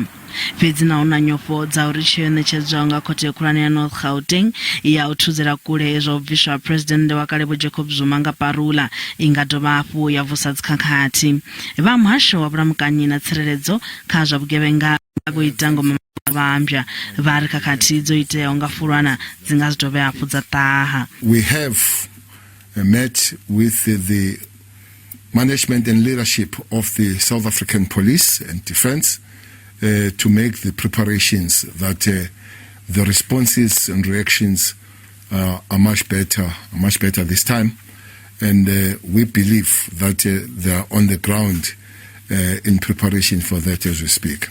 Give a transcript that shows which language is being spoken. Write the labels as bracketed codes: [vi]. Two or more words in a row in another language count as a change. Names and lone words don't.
[ve] Fhedzi na huna nyofho dza uri tsheo ṋetshedzwaho nga khothe khulwane ya North Gauteng ya u thudzela kule zwa u bviswa President wa kale Vho Jacob Zuma nga parula i nga dovha hafhu ya vusa dzikhakhathi. Vha muhasho wa vhulamukanyi na tsireledzo kha zwa vhugevhenga vho ita ngoma vhambya vha ri khakhathi dzo iteaho nga fulwana dzi nga zwi dovhe hafhu dza ṱaha. [en] We have met with the management and leadership of the South African Police and Defence to make the preparations that the responses and reactions are much better this time, and we believe that they are on the ground in preparation for that as we speak.